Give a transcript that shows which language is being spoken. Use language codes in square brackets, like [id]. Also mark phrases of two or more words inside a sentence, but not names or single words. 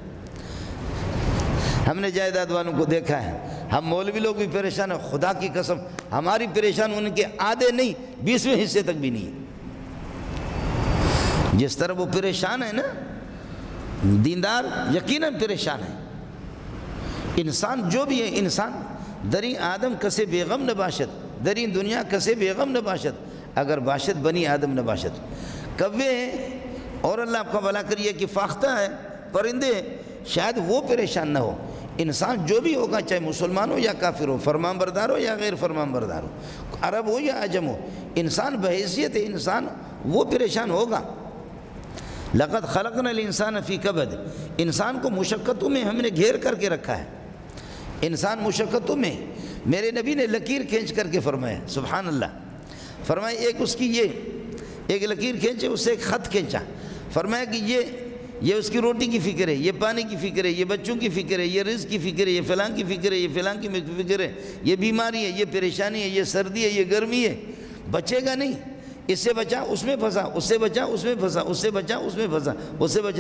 [ur] ہم نے جائیداد والوں کو دیکھا ہے، ہم مولوی لوگ بھی پریشان ہیں، خدا کی قسم ہماری پریشان ان کے آدھے نہیں 20ویں حصے تک بھی نہیں ہے۔ جس طرح وہ پریشان ہے نا، دیندار یقیناً پریشان ہے۔ انسان جو بھی ہے، [fa] انسان دری آدم کسے بیغم نباشد، دری دنیا کسے بیغم نباشد، اگر باشد بنی آدم نباشد۔ [ur] کوے ہیں اور اللہ آپ کا بھلا کریے کہ فاختہ ہے، پرندے ہیں، شاید وہ پریشان نہ ہو۔ انسان جو بھی ہوگا، چاہے مسلمان ہو یا کافر ہو، فرمان بردار ہو یا غیر فرمان بردار ہو، عرب ہو یا عجم ہو، انسان بحیثیت انسان وہ پریشان ہوگا۔ [ar] لقد خلقنا الانسان فی کبد، [ur] انسان کو مشقتوں میں ہم نے گھیر کر کے رکھا ہے۔ انسان مشقتوں میں، میرے نبی نے لکیر کھینچ کر کے فرمایا، [ar] سبحان اللہ، [ur] فرمایا ایک اس کی ایک لکیر کھینچے، اس سے ایک خط کھینچا، فرمایا کہ یہ اس کی روٹی کی فکر ہے، یہ پانی کی فکر ہے، یہ بچوں کی فکر ہے، یہ رزق کی فکر ہے، یہ فلاں کی فکر ہے، یہ فلاں کی فکر ہے، یہ بیماری ہے، یہ پریشانی ہے، یہ سردی ہے، یہ گرمی ہے، بچے گا نہیں، اس سے بچا اس میں پھنسا، اس سے بچا اس میں پھنسا، اس سے بچا اس میں پھنسا، اس سے بچا۔